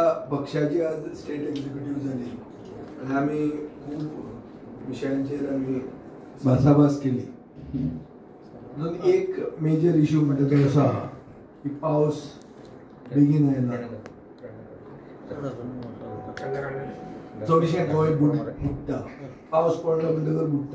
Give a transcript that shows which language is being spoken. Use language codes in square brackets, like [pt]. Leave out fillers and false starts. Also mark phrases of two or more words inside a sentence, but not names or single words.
[kok] पक्षाची आज [en] state executive [kok] झाली आणि आम्ही खूप विषयांचेर आम्ही भासाभास केली. म्हणून एक [en] major issue [kok] म्हणटा तो असा की पावस बेगीन आयला, चडशें गोंय बुडटा, पावस पडलो म्हणटकर बुडटा.